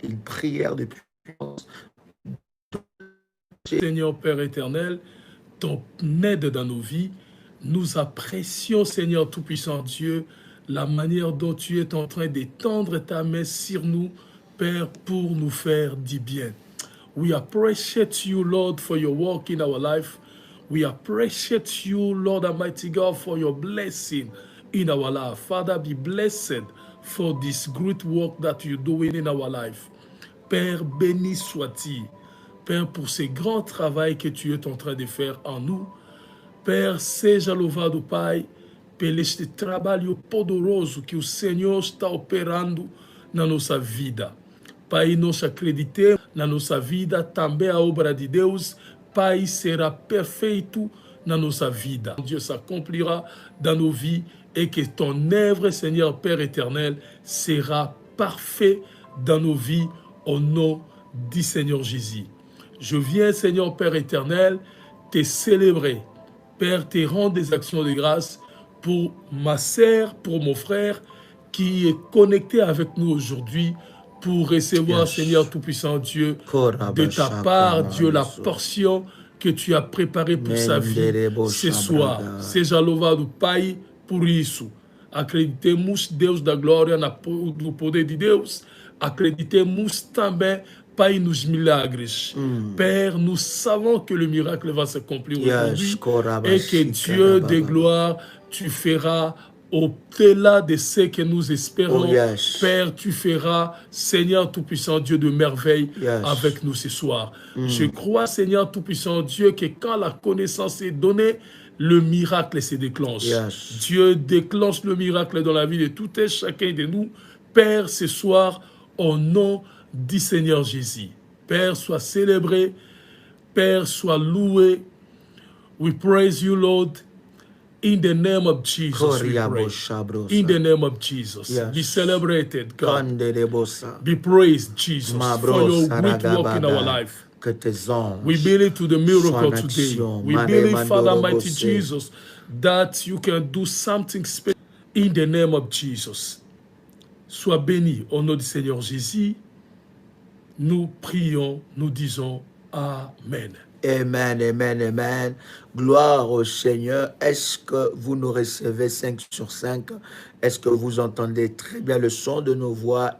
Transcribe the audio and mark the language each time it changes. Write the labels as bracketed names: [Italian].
[French] Une prière de puissance. Seigneur Père éternel, ton aide dans nos vies, nous apprécions, Seigneur Tout-Puissant Dieu, la manière dont tu es en train d'étendre ta main sur nous, Père, pour nous faire du bien. [English] We appreciate you, Lord, for your work in our life. We appreciate you, Lord Almighty God, for your blessing in our life. Father, be blessed for this great work that you're doing in our life. [French] Père, béni sois-tu. Père, pour ce grand travail que tu es en train de faire en nous. [Portuguese] Père, seja louvado, Pai, pelo este trabalho poderoso que o Senhor está operando na nossa vida. Pai, nós acreditamos na nossa vida, também a obra de Deus, Pai, será perfeito na nossa vida. [French] Dieu s'accomplira dans nos vies et que ton œuvre, Seigneur Père éternel, sera parfait dans nos vies au nom du Seigneur Jésus. Je viens, Seigneur Père éternel, te célébrer. Père, te rendre des actions de grâce pour ma sœur, pour mon frère qui est connecté avec nous aujourd'hui pour recevoir, [English] Yes. [French] Seigneur Tout-Puissant Dieu, de ta part, Dieu, la portion que tu as préparée pour sa vie ce soir. [Portuguese] Seja louvado, Pai, por isso. Acreditemos, Deus da glória, no poder de Deus. Acreditemos também, Pai, nos milagres. [French] Père, nous savons que le miracle va s'accomplir aujourd'hui et que Dieu de gloire, tu feras au-delà de ce que nous espérons. Père, tu feras, Seigneur Tout-Puissant Dieu, de merveilles avec nous ce soir. Je crois, Seigneur Tout-Puissant Dieu, que quand la connaissance est donnée, le miracle se déclenche. Dieu déclenche le miracle dans la vie de tout et chacun de nous. Père, ce soir, au nom du Seigneur Jésus. Père, sois célébré. Père, sois loué. [English] We praise you, Lord. In the name of Jesus, we pray. In the name of Jesus. Be celebrated, God. Be praised, Jesus, for your great work in our life. We believe to the miracle today. We believe, Father Mighty Jesus, that you can do something special in the name of Jesus. [French] Sois béni au nom du Seigneur Jésus. Nous prions, nous disons Amen. Amen, amen, amen. Gloire au Seigneur. Est-ce que vous nous recevez 5 sur 5? Est-ce que vous entendez très bien le son de nos voix?